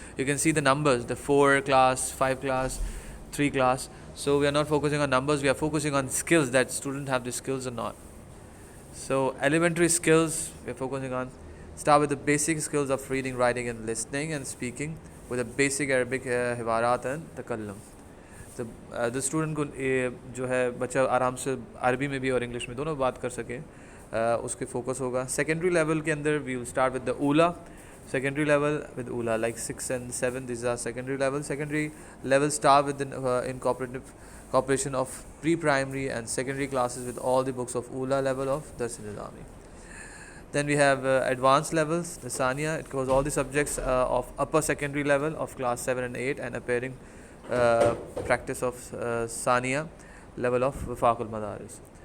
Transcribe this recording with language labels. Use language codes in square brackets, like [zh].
[en] You can see the numbers, the 4 class, 5 class, 3 class. So we are not focusing on numbers, we are focusing on skills, that students have the skills or not. So elementary skills we are focusing on. Start with the basic skills of reading, writing, and listening and speaking with a basic Arabic hiwarat and takallum. [hi] तो the student को जो है बच्चा आराम से अरबी में भी और इंग्लिश में दोनों बात कर सके, उसके फोकस होगा. [en] secondary level [hi] के अंदर [en] We will start with the ऊला. Secondary level with ULA like 6 and 7, these are secondary level. Secondary level start with in cooperation of pre-primary and secondary classes with all the books of ULA level of Darsan Nizami. Then we have advanced levels, the Sania. It covers all the subjects of upper secondary level of class 7 and 8 and appearing practice of Sania level of Wafaqul Madaris.